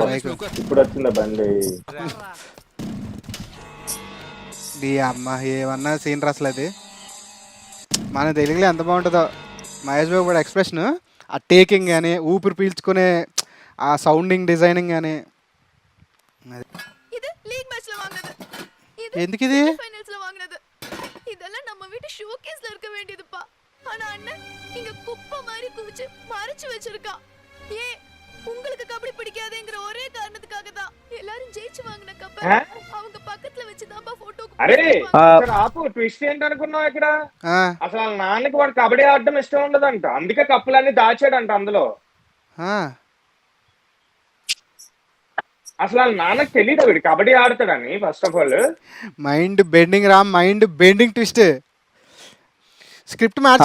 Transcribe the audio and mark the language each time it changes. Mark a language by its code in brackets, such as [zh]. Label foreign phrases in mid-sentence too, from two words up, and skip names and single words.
[te] ఇప్పుడు వచ్చిందా బండి. అమ్మ ఏమన్నా సీన్ అసలు అది మన తెలుగులో ఎంత బాగుంటుందో. మహేష్ బాబు కూడా ఎక్స్ప్రెషన్ ఆ టేకింగ్ కానీ ఊపిరి పీల్చుకునే ఆ [en] sounding designing [te] కానీ [ta] இது லீக் மேட்ச்ல வாங்குனது. இது [te] ఎందుకు ఇది [ta] ஃபைனல்ஸ்ல வாங்குனது. இதெல்லாம் நம்ம வீட்டு ஷோகேஸ்ல இருக்க வேண்டியதுப்பா. ஆனா அண்ணன் இங்க குப்பை மாதிரி குவிச்சு மறைச்சு வச்சிருக்கான். ஏன் உங்களுக்கு கபடி பிடிக்காதேங்கிற ஒரே காரணத்துக்காக தான் எல்லாரும் ஜெயிச்சு வாங்கின கப்ப அவங்க பக்கத்துல வச்சு தான்ப்பா போட்டோக்கு. [te] అరే ఆపు, ట్విస్ట్ ఏంటనుకున్నావు ఇక్కడ? అసలు వాళ్ళ నాన్నకి వాడు కబడ్డీ ఆడడం ఇష్టం ఉండదంట, అందుకే కప్పులన్నీ దాచాడంట అందులో. అసలు వాళ్ళ నాన్నకి తెలియదు వీడు కబడ్డీ ఆడతాడని. [en] first of all mind bending రా, mind bending twist. script match